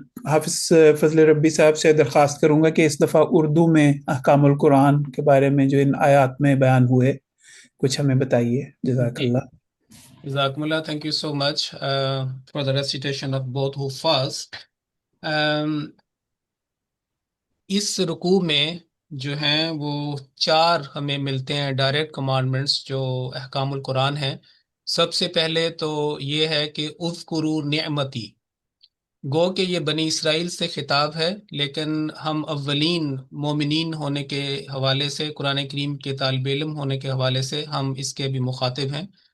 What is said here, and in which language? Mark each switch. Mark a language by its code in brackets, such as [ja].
[ur] حافظ فضل ربی صاحب سے درخواست کروں گا کہ اس دفعہ اردو میں احکام القرآن کے بارے میں جو ان آیات میں بیان ہوئے کچھ ہمیں بتائیے. جزاکاللہ. [en] Jazakumullah, thank you so much for the recitation of both Huffaz. [ur] اس رکوع میں جو ہیں وہ 4 ہمیں ملتے ہیں ڈائریکٹ کمانڈمنٹس جو احکام القرآن ہیں. سب سے پہلے تو یہ ہے کہ اذکروا نعمتی، گو کہ یہ بنی اسرائیل سے خطاب ہے، لیکن ہم اولین مومنین ہونے کے حوالے سے، قرآن کریم کے طالب علم ہونے کے حوالے سے ہم اس کے بھی مخاطب ہیں.